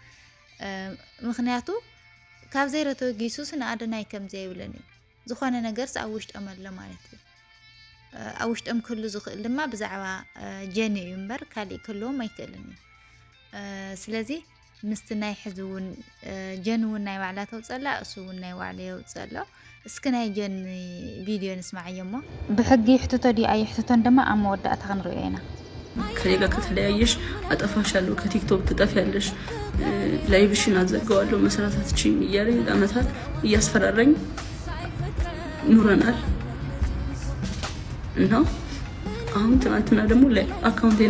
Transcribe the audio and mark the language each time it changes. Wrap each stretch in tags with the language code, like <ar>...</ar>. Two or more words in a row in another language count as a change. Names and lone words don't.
<ti>ምክንያቱ ካብ ዘይረቶ ጊሱስ ንኣዶናይ ከም ዘይብለን እዩ ዝኾነ ነገርስ ኣብ ውሽጦም ኣሎ ማለት እዩ ኣብ ውሽጦም ክህሉ ዝኽእል ድማ ብዛዕባ ጀኒ እዩ እምበር ካልእ ክህልዎም ኣይክእልን እዩ ስለዚ ምስቲ ናይ ሕዚ እውን ጀን እውን ናይ ባዕላ ተውፀላ እሱ እውን ናይ ባዕላ የውፅእ ኣሎ እስኪ ናይ ጀን ቪድዮ ንስማዕ እሞ ብሕጊ ይሕትቶ ዲ ኣይሕትቶን ድማ ኣብ መወዳእታ ክንሪኦ ኢና</ti> <am>ከኔ ጋር ከተለያየሽ አጠፋሻለሁ ከቲክቶክ ትጠፊያለሽ ላይቭሽን አዘጋዋለሁ መስራታችን እያለ ለአመታት እያስፈራራኝ ኑረናል እና አሁን ትናንትና ደግሞ ላይ አካውንቴን</am>